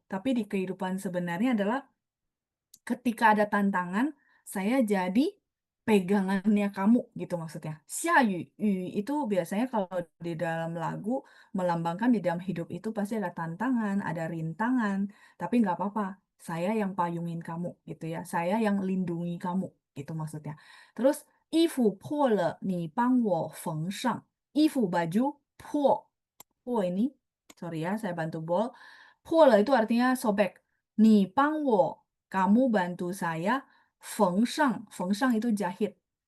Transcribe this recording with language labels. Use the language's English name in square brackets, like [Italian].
[Indonesian] Tapi di kehidupan sebenarnya adalah ketika ada tantangan, saya jadi pegangannya kamu gitu maksudnya. 下雨, itu biasanya kalau di dalam lagu melambangkan di dalam hidup itu pasti ada tantangan, ada rintangan, tapi nggak apa-apa. Saya yang payungin kamu gitu ya. Saya yang lindungi kamu gitu maksudnya. [Chinese] Terus 衣服破了，你帮我缝上. [Indonesian] 衣服 baju 破 ini, sorry ya, saya bantu bol. 破了 itu artinya sobek. [Chinese] 你帮我 [Indonesian] kamu bantu saya, 缝上 itu jahit.